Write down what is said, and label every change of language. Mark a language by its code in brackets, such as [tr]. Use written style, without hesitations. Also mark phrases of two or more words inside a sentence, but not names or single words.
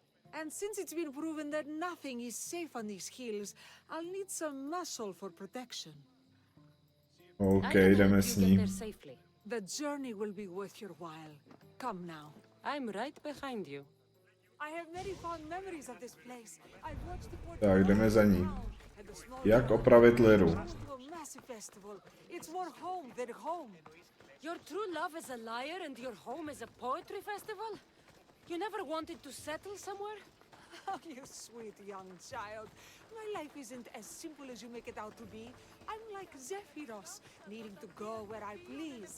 [en] And since it's been proven that nothing is safe on these hills, I'll need some muscle for protection. OK, I can [cs] jdeme [en] help [cs] s [en] you get [cs] ní. [en] there safely. The journey will be worth your while. Come now. I'm right behind you. I have very fond memories of this place. I've watched the port [cs] Tak, jdeme za ní. [en] and the small [cs] Jak opravit liru? [en] to a massive festival. It's more home than home. Your true love is a lyre and your home is a poetry festival? You never wanted to settle somewhere? Oh, you sweet young child. My life isn't as simple as you make it out to be. I'm like Zephyros, needing to go where I please.